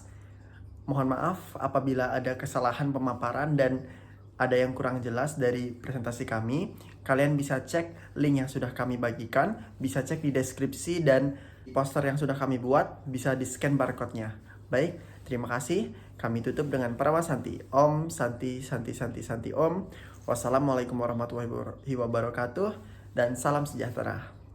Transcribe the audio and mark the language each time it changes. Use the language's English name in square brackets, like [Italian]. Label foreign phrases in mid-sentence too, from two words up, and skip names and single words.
[Indonesian] Mohon maaf apabila ada kesalahan pemaparan dan ada yang kurang jelas dari presentasi kami. Kalian bisa cek link yang sudah kami bagikan, bisa cek di deskripsi, dan poster yang sudah kami buat bisa [English] di-scan barcode-nya. [Indonesian] Baik, terima kasih. Kami tutup dengan Parama Santi. [Sanskrit] ॐ शान्ति शान्ति शान्ति शान्ति ॐ. [Arabic] والسلام عليكم ورحمة الله وبركاته [Indonesian] dan salam sejahtera.